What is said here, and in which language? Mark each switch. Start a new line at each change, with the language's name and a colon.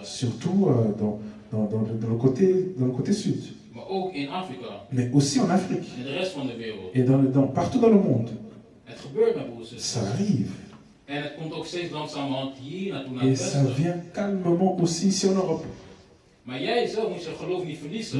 French: Surtout dans le côté sud.
Dutch: Maar ook in Afrika.
French: Mais aussi en Afrique.
Dutch: En de rest van de wereld.
French: Et partout dans le monde.
Dutch: Het gebeurt met broers en zusters.
French: Ça arrive.
Dutch: En het komt ook steeds langzamerhand hier naartoe naar
French: Et
Dutch: het westen.
French: ça vient calmement aussi ici en Europe.
Dutch: Maar jij zelf moet je geloof niet verliezen.